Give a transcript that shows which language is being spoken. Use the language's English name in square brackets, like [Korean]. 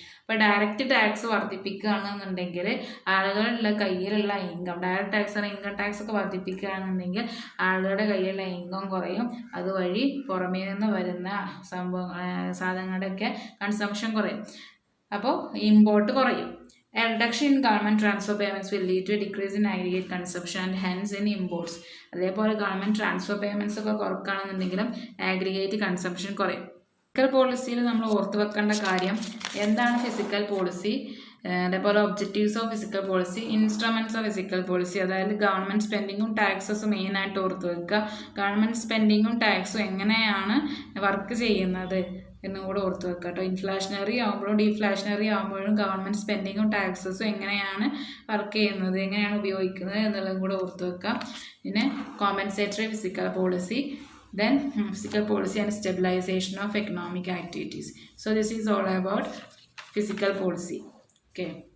[Malayalam] അപ്പോൾ direct tax വർദ്ധിപ്പിക്കുകയാണെന്നുണ്ടെങ്കിൽ ആളുകളുടെ കയ്യിലുള്ള ഇൻകം, ഡയറക്റ്റ് ടാക്സ് ആണ് ഇൻകം ടാക്സ് ഒക്കെ വർദ്ധിപ്പിക്കുകയാണെന്നുണ്ടെങ്കിൽ ആളുകളുടെ കയ്യിലുള്ള ഇൻകം കുറയും. അതുവഴി പുറമേ നിന്ന് വരുന്ന സാധനങ്ങളുടെയൊക്കെ കൺസംഷൻ കുറയും, അപ്പോൾ ഇമ്പോർട്ട് കുറയും. [English] A reduction in government transfer payments will lead to a decrease in aggregate consumption and hence in imports. [Malayalam] അതേപോലെ ഗവൺമെൻറ് ട്രാൻസ്ഫർ പേയ്മെൻറ്റ്സ് ഒക്കെ കുറക്കുകയാണെന്നുണ്ടെങ്കിലും ആഗ്രിഗേറ്റ് കൺസംഷൻ കുറയും. ഫിസിക്കൽ പോളിസിയിൽ നമ്മൾ ഓർത്ത് വെക്കേണ്ട കാര്യം എന്താണ് ഫിസിക്കൽ പോളിസി, അതേപോലെ objectives of physical policy, instruments of physical policy, അതായത് ഗവൺമെൻറ് സ്പെൻഡിങ്ങും ടാക്സസും മെയിനായിട്ട് ഓർത്ത് വെക്കുക. ഗവൺമെൻറ് സ്പെൻഡിങ്ങും ടാക്സും എങ്ങനെയാണ് വർക്ക് ചെയ്യുന്നത് എന്നുകൂടെ ഓർത്ത് വെക്കുക കേട്ടോ. ഇൻഫ്ലേഷണറി ആകുമ്പോഴും ഡീഫ്ലേഷണറി ആകുമ്പോഴും ഗവൺമെൻറ് സ്പെൻഡിങ്ങും ടാക്സസും എങ്ങനെയാണ് വർക്ക് ചെയ്യുന്നത്, എങ്ങനെയാണ് ഉപയോഗിക്കുന്നത് എന്നുള്ളതും കൂടെ ഓർത്ത് വെക്കുക. പിന്നെ compensatory physical policy, [English] then physical policy and stabilization of economic activities. So this is all about physical policy. Okay.